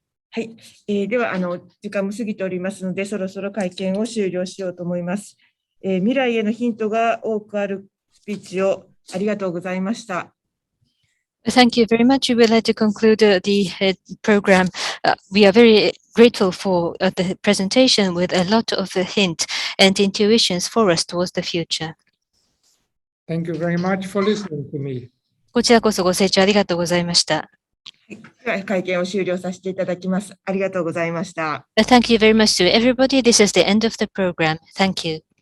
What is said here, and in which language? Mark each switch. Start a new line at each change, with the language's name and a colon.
Japanese: はい、では時間も過ぎておりますので、そろそろ会見を終了しようと思います。未来へのヒントが多くあるスピーチをありがとうございました。
English: Thank you very much. We would like to conclude the program. We are very grateful for the presentation with a lot of hints and intuitions for us towards the future. Thank you very much for listening to me.
Japanese: こちらこそご清聴ありがとうございました。では会見を終了させていただきます。ありがとうございました。
English: Thank you very much to everybody. This is the end of the program. Thank you.